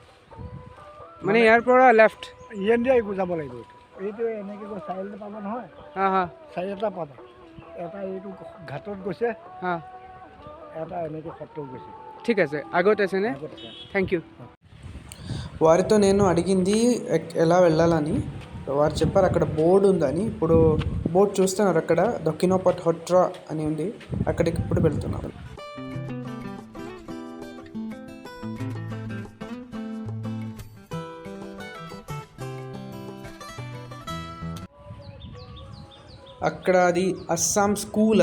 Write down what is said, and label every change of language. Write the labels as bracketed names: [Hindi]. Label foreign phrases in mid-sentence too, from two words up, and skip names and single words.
[Assamese] মানে ইয়াৰ পৰা লেফ্ট ইণ্ডিয়া যাব লাগিব। এইটো এনেকৈ গৈ চাৰি এটা পাবা নহয়। চাৰি এটা পাবা। এটা এইটো ঘাটত গৈছে, হাঁ, এটা এনেকৈ সত্ৰ গৈছে। ঠিক আছে, আগত আছে নে? আগত আছে। [English] thank you. [Telugu] వారితో నేను అడిగింది ఎలా వెళ్ళాలని. వారు చెప్పారు అక్కడ బోర్డు ఉందని. ఇప్పుడు బోర్డు చూస్తున్నారు అక్కడ దొక్కినోపాట్ హొట్రా అని ఉంది. అక్కడికి ఇప్పుడు వెళ్తున్నాను. అక్కడ అది అస్సాం స్కూల్.